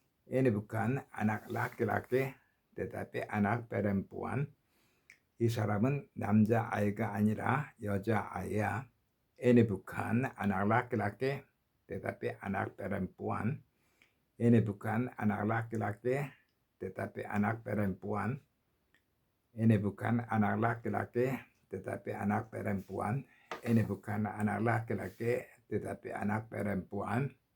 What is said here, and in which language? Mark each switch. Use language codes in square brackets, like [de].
[id] Ini bukan anak laki-laki, tetapi anak perempuan. [ko] 이 사람은 남자아이가 아니라 여자아이야. [id] Ini bukan anak laki-laki, tetapi anak perempuan. Ini bukan anak laki-laki, tetapi anak perempuan. Ini bukan anak laki-laki, tetapi anak perempuan. Ini bukan anak laki-laki, tetapi anak perempuan.